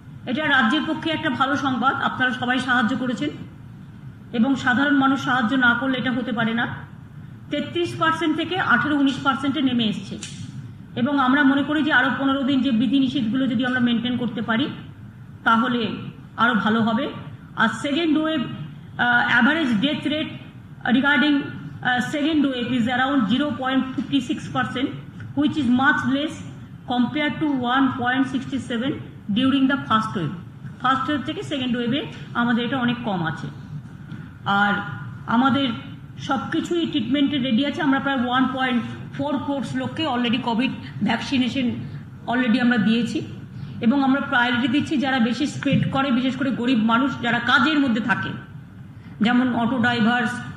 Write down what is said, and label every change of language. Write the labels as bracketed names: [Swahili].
[Bangla] এটা রাজ্যের পক্ষে একটা ভালো সংবাদ। আপনারা সবাই সাহায্য করেছেন এবং সাধারণ মানুষ সাহায্য না করলে এটা হতে পারে না। 33% থেকে 18-19% নেমে এসছে এবং আমরা মনে করি যে আরও 15 দিন যে বিধিনিষেধগুলো যদি আমরা মেনটেন করতে পারি তাহলে আরও ভালো হবে। [English] আর second wave average death rate regarding second wave is around 0.56%, which is much less compared to 1.67 during the first wave. [Bangla] First wave থেকে সেকেন্ড ওয়েভে আমাদের এটা অনেক কম আছে। আর আমাদের সব কিছুই ট্রিটমেন্টে রেডি আছে। আমরা প্রায় 1.4 crore লোককে অলরেডি কোভিড ভ্যাকসিনেশন অলরেডি আমরা দিয়েছি এবং আমরা প্রায়োরিটি দিচ্ছি যারা বেশি স্প্রেড করে, বিশেষ করে গরিব মানুষ যারা কাজের মধ্যে থাকে, যেমন অটো ড্রাইভার্স,